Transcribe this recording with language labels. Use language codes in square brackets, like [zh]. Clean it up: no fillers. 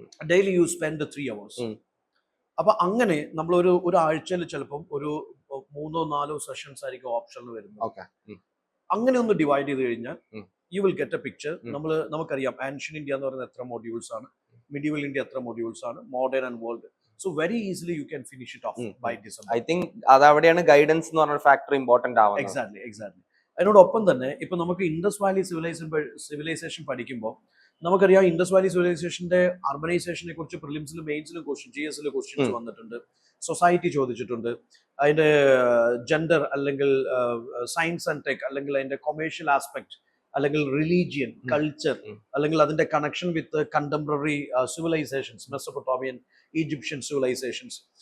[en] Daily you spend 3 hours. [ml] അപ്പൊ അങ്ങനെ നമ്മൾ ഒരു ആഴ്ചയിൽ ചിലപ്പം ഒരു 3-4 സെഷൻസ് ആയിരിക്കും ഓപ്ഷനിൽ വരുന്നത്. അങ്ങനെ ഒന്ന് ഡിവൈഡ് ചെയ്ത് കഴിഞ്ഞാൽ [en] You will get a picture. [ml] നമുക്കറിയാം ആൻഷ്യൻ ഇന്ത്യ എന്ന് പറയുന്നത് എത്ര മൊഡ്യൂൾസ് ആണ്, മിഡീവൽ ഇന്ത്യ എത്ര മൊഡ്യൂൾസ് ആണ്, modern and world. [en] So very easily you can finish it off by December. I think [ml] അവിടെയാണ് ഗൈഡൻസ് എന്ന് പറഞ്ഞ ഫാക്ടർ ഇമ്പോർട്ടന്റ് ആവുന്നത്. എക്സാക്ട്ലി. അതിനോടൊപ്പം തന്നെ ഇപ്പൊ നമുക്ക് ഇൻഡസ് വാലി സിവിലൈസേഷൻ പഠിക്കുമ്പോൾ നമുക്കറിയാം ഇൻഡസ് വാലി സിവിലൈസേഷന്റെ അർബനൈസേഷനെ കുറിച്ച് പ്രിലിംസിലും മെയിൻസിലും GS ക്വസ്റ്റ്യൻസ് വന്നിട്ടുണ്ട്. സൊസൈറ്റി ചോദിച്ചിട്ടുണ്ട്, അതിന്റെ ജെൻഡർ അല്ലെങ്കിൽ സയൻസ് ആൻഡ് ടെക് അല്ലെങ്കിൽ അതിന്റെ കൊമേഴ്ഷ്യൽ ആസ്പെക്ട് അല്ലെങ്കിൽ റിലീജിയൻ കൾച്ചർ അല്ലെങ്കിൽ അതിന്റെ connection with contemporary civilisations, Mesopotamian, Egyptian civilisations.